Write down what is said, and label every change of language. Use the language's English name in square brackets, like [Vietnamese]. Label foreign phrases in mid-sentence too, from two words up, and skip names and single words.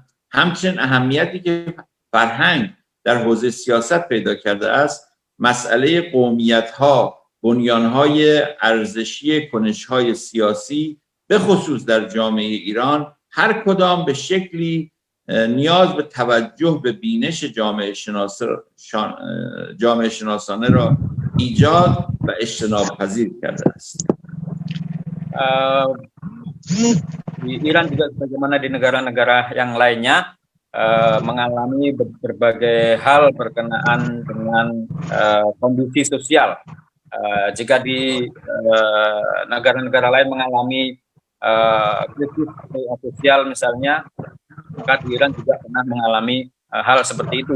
[Persian] همچنین اهمیتی که فرهنگ در حوزه سیاست پیدا کرده است، مسئله قومیت‌ها، بنیان‌های ارزشی کنش‌های سیاسی به خصوص در جامعه ایران هر کدام به شکلی نیاز به توجه به بینش جامعه شناسانه را ایجاد و اجتناب پذیر کرده است. [Indonesian] Di Iran juga sebagaimana di negara-negara yang lainnya mengalami berbagai hal berkenaan dengan kondisi sosial. Jika di negara-negara lain mengalami krisis sosial misalnya, maka di Iran juga pernah mengalami hal seperti itu.